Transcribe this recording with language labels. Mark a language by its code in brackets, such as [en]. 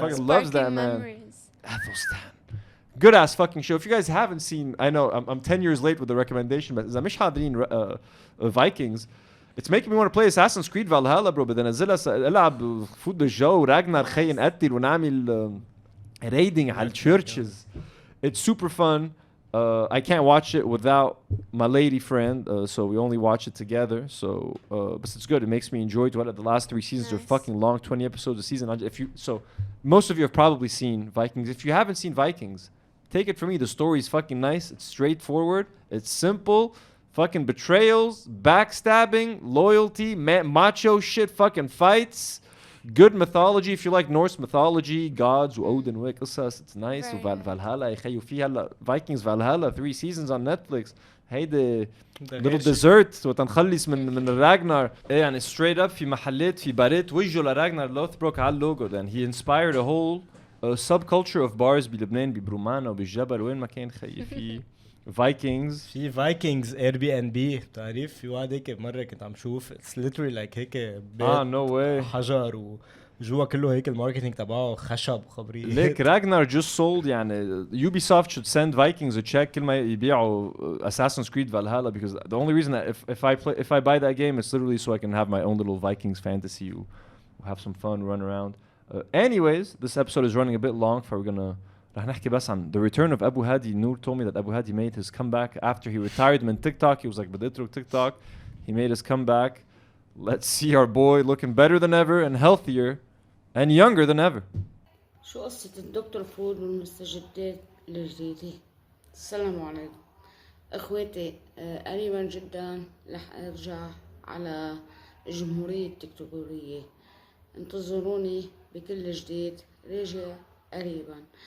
[en] Fucking loves that man. Athelstan. Good ass fucking show. If you guys haven't seen, I know I'm 10 years late with the recommendation, but Zamish Hadrin Vikings. It's making me want to play Assassin's Creed Valhalla, bro. But then [ar] ألعب فوت الجو Ragnar خي نقتل ونعمل raiding على churches. [en] It's super fun. I can't watch it without my lady friend, so we only watch it together. So, but it's good. It makes me enjoy it. The last 3 seasons are fucking long, 20 episodes a season. Most of you have probably seen Vikings. If you haven't seen Vikings, take it from me. The story is fucking nice. It's straightforward. It's simple. Fucking betrayals, backstabbing, loyalty, macho shit, fucking fights. Good mythology. If you like Norse mythology, gods [ar] وأودن وقصص, [en] it's nice. Valhalla [ar] يا خي وفي هلا [en] Vikings Valhalla 3 seasons on Netflix. [ar] هيدا [en] little dessert [ar] وتنخلص من الراجنر. يعني straight up في محلات في باريت وجهه لراجنر لوثبروك على اللوجو. [en] Then he inspired a whole subculture of bars [ar] بلبنان ببرومانا وبالجبل وين ما كان خي في [en] Vikings. [ar] في Vikings Airbnb بتعرف في واحد هيك مرة كنت عم شوف [en] it's literally like [ar] هيك بيت [en] no way [ar] حجر جوا كله هيك الماركتينج تبعه خشب وخبريه. ليك راجنر [en] just sold [ar] يعني [en] Ubisoft should send Vikings a check [ar] كل ما يبيعوا [en] Assassin's Creed Valhalla because the only reason that if I buy that game is literally so I can have my own little Vikings fantasy we'll have some fun, run around. Anyways, this episode is running a bit long, so we're gonna [ar] رح نحكي بس عن [en] the return of Abu Hadi. Nour told me that Abu Hadi made his comeback after he retired from TikTok. He was like, [ar] بدي اترك [en] TikTok. He made his comeback. Let's see our boy looking better than ever and healthier and younger than ever. [ar] شو قصة الدكتور فود والمستجدات الجديدة؟ السلام عليكم اخواتي. قريبا جدا رح ارجع على جمهورية التكتوكية. انتظروني بكل جديد، راجع قريبا.